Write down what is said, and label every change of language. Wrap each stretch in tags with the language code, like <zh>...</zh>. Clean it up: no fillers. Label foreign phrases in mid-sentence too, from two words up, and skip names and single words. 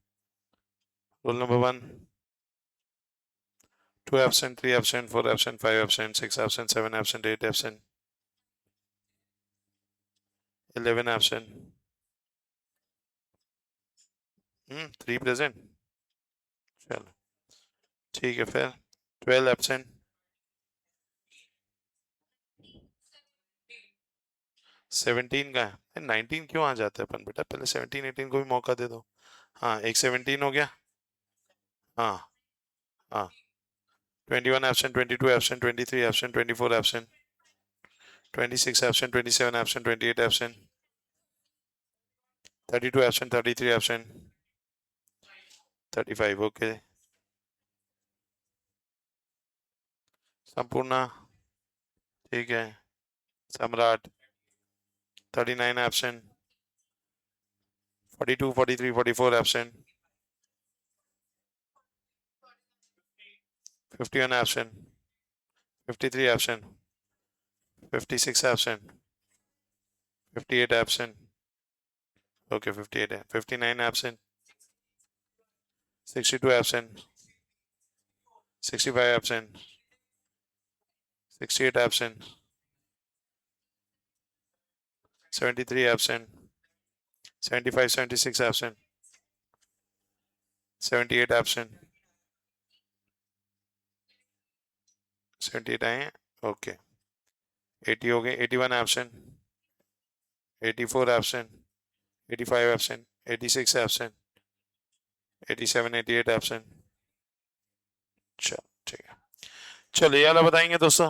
<hi>रोल नंबर 1, 2 absent, 3 absent, 4 absent, 5 absent, 6 absent, 7 absent, 8 absent, 11 absent, 3 present। चलो ठीक है, फिर 12 absent, 17 का है, 19 क्यों आ जाता है अपन बेटा? पहले 17 18 को भी मौका दे दो। हाँ, एक 17 हो गया। हाँ हाँ, 21 absent, 22 absent, 23 absent, 24 absent, 26 absent, 27 absent, 28 absent, 32 absent, 33 absent, 35। ओके, संपूर्ण, ठीक है, सम्राट 39 absent, 42, 43, 44 absent, 51 absent, 53 absent, 56 absent, 58 absent, okay 58 है, 59 absent, 62 absent, 65 absent, 68 absent, 73 absent, 75 76 absent, 78 absent, 78 आए हैं, ओके। 80 हो गए, 81 absent, 84 absent, 85 absent, 86 absent, 87 88 absent। चलो ठीक है, चलिए ये वाला बताएंगे दोस्तों।</hi>